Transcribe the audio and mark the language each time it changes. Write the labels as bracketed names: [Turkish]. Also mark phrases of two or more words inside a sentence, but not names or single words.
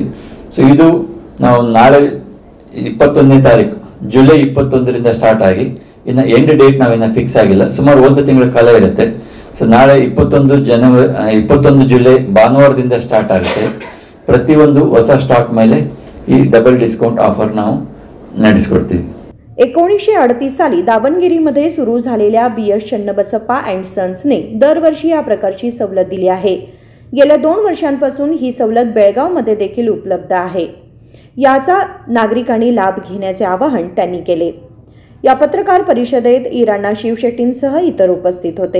[Kannada] ಸೊ ಇದು ನಾವು ನಾಳೆ 21ನೇ ತಾರೀಕು ಜುಲೈ 21ರಿಂದ ಸ್ಟಾರ್ಟ್ ಆಗಿ ಇನ್ನು [English] end date [Kannada] ನಾವಿನ್ನು ಫಿಕ್ಸ್ ಆಗಿಲ್ಲ, ಸುಮಾರು 1 ತಿಂಗಳ ಕಾಲ ಇರುತ್ತೆ. ಸೊ ನಾಳೆ 21 ಜುಲೈ ಭಾನುವಾರದಿಂದ ಸ್ಟಾರ್ಟ್ ಆಗುತ್ತೆ. ಪ್ರತಿಯೊಂದು ಹೊಸ ಸ್ಟಾಕ್ ಮೇಲೆ ಈ [English] double discount offer [Kannada] ನಾವು ನಡೆಸಿಕೊಡ್ತೀವಿ. [Marathi] 1938 साली दावणगिरीमध्ये सुरू झालेल्या BS चन्नबसप्पा अँड सन्सने दरवर्षी या प्रकारची सवलत दिली आहे. गेल्या 2 वर्षांपासून ही सवलत बेळगावमध्ये देखील उपलब्ध आहे. याचा नागरिकांनी लाभ घेण्याचे आवाहन त्यांनी केले. या पत्रकार परिषदेत इराणा शिवशेट्टींसह इतर उपस्थित होते.